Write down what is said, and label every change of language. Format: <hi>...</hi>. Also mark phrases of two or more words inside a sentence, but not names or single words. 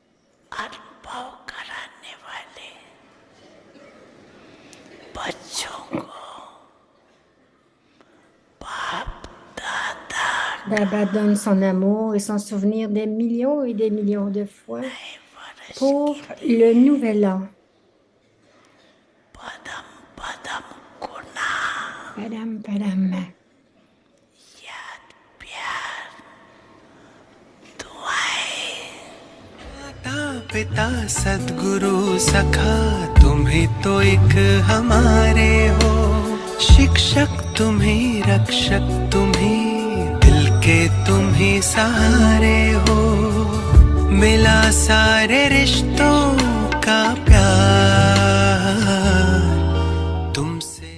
<fr>Baba donne son amour et son souvenir des millions et des millions de fois pour le nouvel an. Padam, padam.</fr> <hi>पिता सद्गुरु सखा तुम ही तो एक हमारे हो शिक्षक तुम ही रक्षक तुम ही दिल के तुम ही सहारे हो मिला सारे रिश्तों का प्यार तुमसे</hi>